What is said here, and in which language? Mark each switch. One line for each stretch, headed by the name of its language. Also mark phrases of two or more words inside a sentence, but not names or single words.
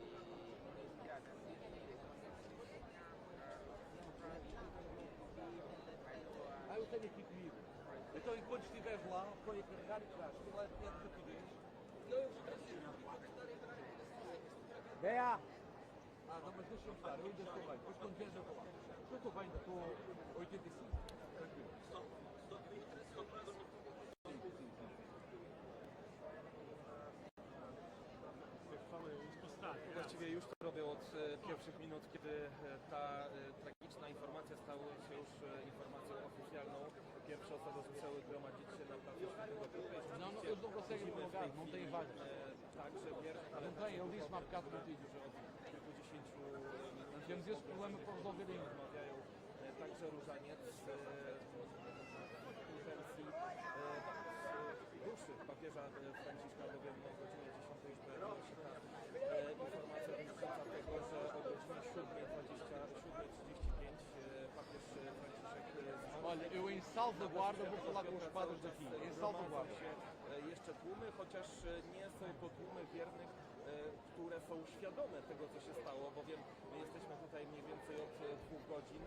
Portuguese: Eu tenho aqui comigo. Então, enquanto estiveres lá, põe a carregar e traz. Aquilo é de rapidez. Bea! Ah, não, mas deixa-me estar, eu ainda estou bem. Depois quando vieres eu vou lá. Eu estou bem, ainda estou 85. Tranquilo.
Polish: Właściwie już to robię od pierwszych minut, kiedy ta tragiczna informacja stała się już informacją oficjalną. Pierwsze osoby zaczęły gromadzić się na placu Świętego Piotra.
Portuguese: Não, não, eles não conseguem prolongar, não têm vagas.
Polish: Także bierze, ale
Portuguese: Não tem, ele disse-me há bocado contigo.
Polish: że od kilkudziesięciu minut
Portuguese: Temos esse problema para resolver ainda.
Polish: rozmawiają także różaniec w wersji duszy papieża Franciszka, bowiem o godzinie 10 już pojawiła się ta informacja dotycząca tego, że o godzinie 7:35 papież Franciszek zmarł.
Portuguese: Olha, eu em salvaguarda vou falar com os padres daqui. Em salvaguarda.
Polish: Się jeszcze tłumy, chociaż nie są to tłumy wiernych, które są świadome tego, co się stało, bowiem my jesteśmy tutaj mniej więcej od 2 godzin.